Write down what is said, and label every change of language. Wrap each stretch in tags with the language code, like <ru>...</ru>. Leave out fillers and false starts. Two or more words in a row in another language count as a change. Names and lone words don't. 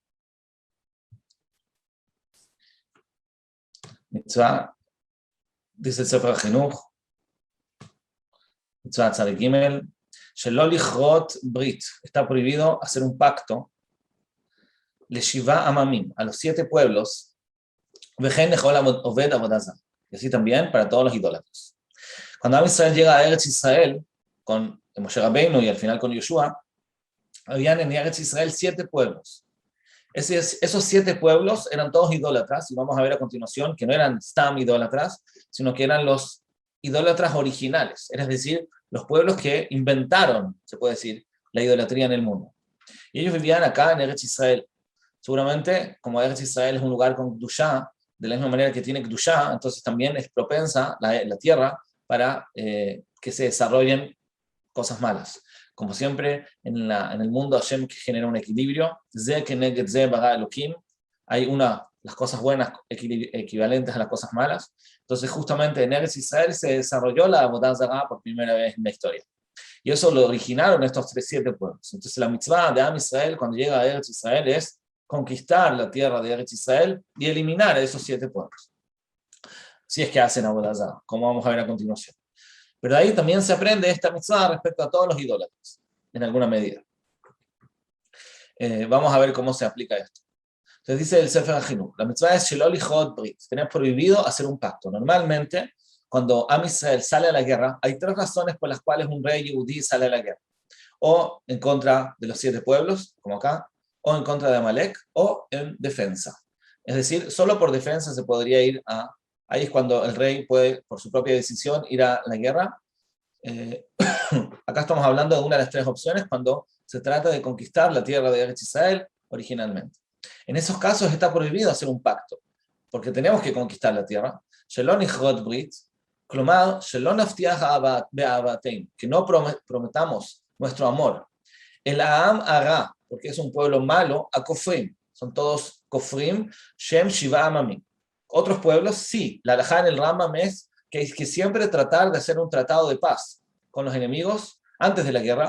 <es>Mitzvah, dice el Sefer HaChinuch,</es> <he>מצוה צדיק גימל, שלא לכרות ברית,</he> <es>está prohibido hacer un pacto,</es> <he>לשבעה עממים,</he> <es>a los 7 pueblos,</es> <he>וכן לכל עובד עבודה זרה,</he> <es>y así también para todos los idólatras. Cuando</es> <he>עם ישראל</he> <es>llega a</es> <he>ארץ ישראל,</he> <es>con Moshe Rabbeinu y al final con Yoshua, habían en</es> <he>ארץ ישראל</he> <es>7 pueblos. Esos 7 pueblos eran todos idólatras, y vamos a ver a continuación que no eran stam idólatras, sino que eran los idólatras originales, es decir, los pueblos que inventaron, se puede decir, la idolatría en el mundo. Y ellos vivían acá en</es> <he>ארץ ישראל.</he> <es>Seguramente, como</es> <he>ארץ ישראל</he> <es>es un lugar con Kedushá, de la misma manera que tiene Kedushá, entonces también es propensa la tierra para que se desarrollen cosas malas. Como siempre, en el mundo Hashem que genera un equilibrio,</es> <he>זה כנגד זה ברא אלהים,</he> <es>hay las cosas buenas equivalentes a las cosas malas. Entonces, justamente en</es> <he>ארץ ישראל</he> <es>se desarrolló la</es> <he>עבודה זרה</he> <es>por primera vez en la historia. Y eso lo originaron estos 7 pueblos. Entonces, la mitzvah de</es> <he>עם ישראל</he> <es>cuando llega a</es> <he>ארץ ישראל</he> <es>es conquistar la tierra de</es> <he>ארץ ישראל</he> <es>y eliminar a esos 7 pueblos. Si es que hacen</es> <he>עבודה זרה,</he> <es>como vamos a ver a continuación. Pero ahí también se aprende esta mitzvah respecto a todos los idólatras, en alguna medida. Vamos a ver cómo se aplica esto. Entonces dice el Sefer HaChinuch, la mitzvah es</es> <he>שלא לכרות ברית,</he> <es>tenés prohibido hacer un pacto. Normalmente, cuando</es> <he>עם ישראל</he> <es>sale a la guerra, hay 3 razones por las cuales un rey yehudí sale a la guerra. O en contra de los 7 pueblos, como acá, o en contra de Amalek, o en defensa. Es decir, solo por defensa se podría ir a... Ahí es cuando el rey puede, por su propia decisión, ir a la guerra. Acá estamos hablando de una de las 3 opciones cuando se trata de conquistar la tierra de</es> <he>ארץ ישראל</he> <es>originalmente. En esos casos está prohibido hacer un pacto, porque tenemos que conquistar la tierra.</es> <he>שלא נכרות ברית, כלומר, שלא נפתח באהבתן,</he> <es>que no prometamos nuestro amor. El Aam Ara, porque es un pueblo malo, a Kofrim, son todos Kofrim,</es> <he>שהם שבעה עממים.</he> <es>Otros pueblos, sí, la halajá en el Rambam es que siempre tratar de hacer un tratado de paz con los enemigos antes de la guerra.</es>